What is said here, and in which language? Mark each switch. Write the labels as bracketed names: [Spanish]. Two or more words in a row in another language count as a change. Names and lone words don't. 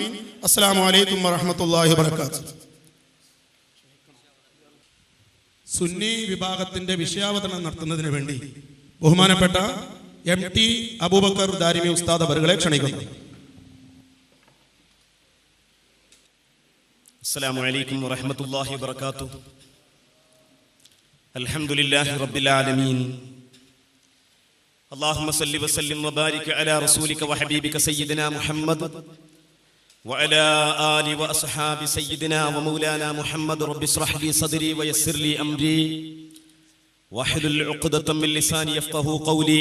[Arabic] السلام عليكم ورحمة الله وبركاته. [Malayalam] സുന്നി വിഭാഗത്തിന്റെ വിഷയാവതരണം നടത്തുന്നതിന് വേണ്ടി ബഹുമാനപ്പെട്ട MT അബൂബക്കർ ദാരിമി ഉസ്താദ് അവരുകളെ ക്ഷണിക്കുന്നു. [Arabic] السلام عليكم ورحمة الله وبركاته. الحمد لله رب العالمين. اللهم صل وسلم وبارك على رسولك وحبيبك سيدنا محمد وعلى آله وأصحاب سيدنا ومولانا محمد. رب اشرح لي صدري ويسر لي أمري واحلل عقدة من لساني يفقهوا قولي.